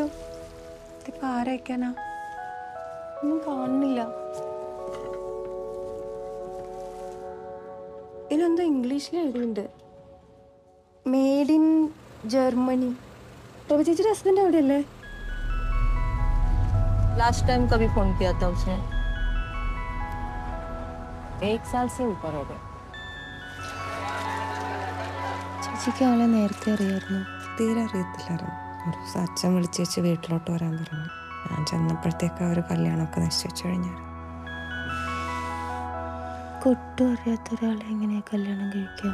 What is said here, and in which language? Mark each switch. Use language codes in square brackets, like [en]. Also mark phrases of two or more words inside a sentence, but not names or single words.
[ml] ഇതിപ്പോ ആരയക്കാനാ? ഒന്നും കാണുന്നില്ല. ഇതിലെന്തോ ഇംഗ്ലീഷിൽ എഴുതിയിട്ടുണ്ട്, [en] made in Germany. [ml] प्रभु ചേച്ചിയുടെ ഹസ്ബൻഡ് അവിടെയല്ലേ? [hi] लास्ट टाइम कभी फोन किया था उसने? 1 साल से ऊपर हो गया. [ml] ചേച്ചിക്ക് അവളെ നേരത്തെ അറിയായിരുന്നു? തീരെ അറിയത്തില്ലായിരുന്നു. ഒരു ദിവസം അച്ഛൻ വിളിച്ചേച്ച് വീട്ടിലോട്ട് വരാൻ പറഞ്ഞു. ഞാൻ ചെന്നപ്പോഴത്തേക്ക് അവർ കല്യാണമൊക്കെ നിശ്ചയിച്ചു കഴിഞ്ഞാൽ. കൊട്ടും അറിയാത്ത ഒരാളെ എങ്ങനെയാ കല്യാണം കഴിക്കാം?